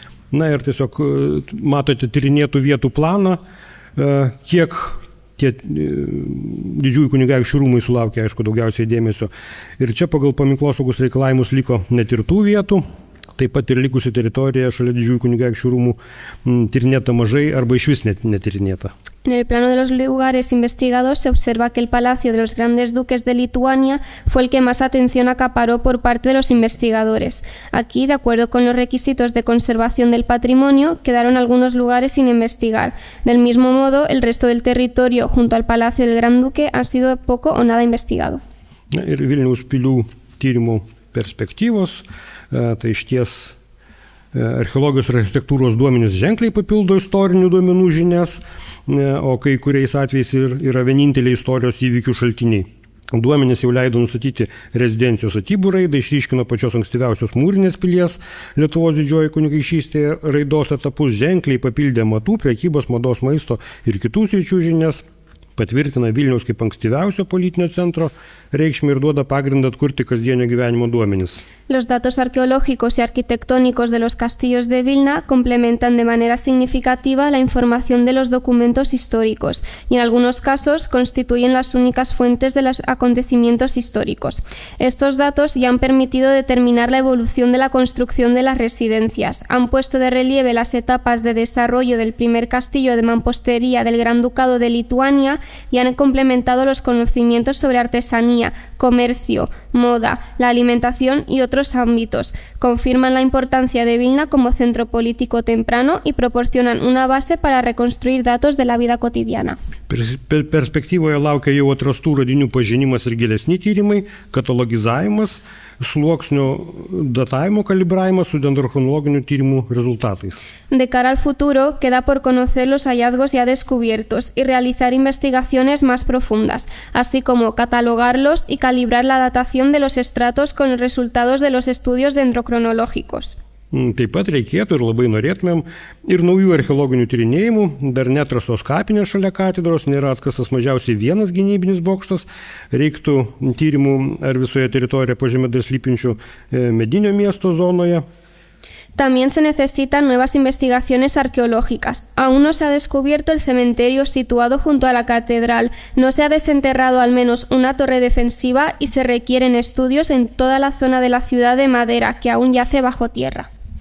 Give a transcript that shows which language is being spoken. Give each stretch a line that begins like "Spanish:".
Lithuanian: Na ir tiesiog matote tyrinėtų vietų planą, kiek tie didžiųjų kunigaikščių rūmai sulaukė, aišku, daugiausiai dėmesio. Ir čia pagal paminklosaugos reikalavimus liko netirtų vietų, taip pat ir likusi teritorija šalia didžiųjų kunigaikščių rūmų tyrinėta mažai arba išvis netyrinėta.
Spanish: En el plano de los lugares investigados se observa que el palacio de los grandes duques de Lituania fue el que más atención acaparó por parte de los investigadores. Aquí, de acuerdo con los requisitos de conservación del patrimonio, quedaron algunos lugares sin investigar. Del mismo modo, el resto del territorio junto al palacio del Gran Duque ha sido poco o nada investigado.
Lithuanian: Na, ir Vilniaus pilių tyrimų perspektyvos, tai išties archeologijos ir architektūros duomenys ženkliai papildo istorinių duomenų žinias, o kai kuriais atvejais yra vieninteliai istorijos įvykių šaltiniai. Duomenys jau leido nustatyti rezidencijos statybų raidą, išryškino pačios ankstyviausios mūrinės pilies Lietuvos didžioji kunigaikštystėje raidos etapus, ženkliai papildė amatų, prekybos, mados, maisto ir kitų sričių žinias, patvirtina Vilniaus kaip ankstyviausio politinio centro reikšmę ir duoda pagrindą atkurti kasdienio gyvenimo duomenis.
Spanish: Los datos arqueológicos y arquitectónicos de los castillos de Vilna complementan de manera significativa la información de los documentos históricos y en algunos casos constituyen las únicas fuentes de los acontecimientos históricos. Estos datos ya han permitido determinar la evolución de la construcción de las residencias, han puesto de relieve las etapas de desarrollo del primer castillo de mampostería del Gran Ducado de Lituania y han complementado los conocimientos sobre artesanía, comercio, moda, la alimentación y otros ámbitos. Confirman la importancia de Vilna como centro político temprano y proporcionan una base para reconstruir datos de la vida cotidiana.
Lithuanian: Perspektyvoje laukia jau atrastų radinių pažinimas ir gilesni tyrimai, katalogizavimas, sluoksnio datavimo kalibravimas su dendrochronologinių tyrimų rezultatais.
Spanish: De cara al futuro, queda por conocer los hallazgos ya descubiertos y realizar investigaciones más profundas, así como catalogarlos y calibrar la datación de los estratos con los resultados de los estudios dendrocronológicos.
Lithuanian: Taip pat reikėtų ir labai norėtumėm ir naujų archeologinių tyrinėjimų, dar netrastos kapinės šalia katedros, nėra atkastas mažiausiai vienas gynybinis bokštas, reiktų tyrimų ar visoje teritorijoje po žeme dar slypinčių medinio miesto zonoje.
Spanish: También se necesitan nuevas investigaciones arqueológicas. Aún no se ha descubierto el cementerio situado junto a la catedral, no se ha desenterrado al menos una torre defensiva y se requieren estudios en toda la zona de la ciudad de Madera, que aún yace bajo tierra.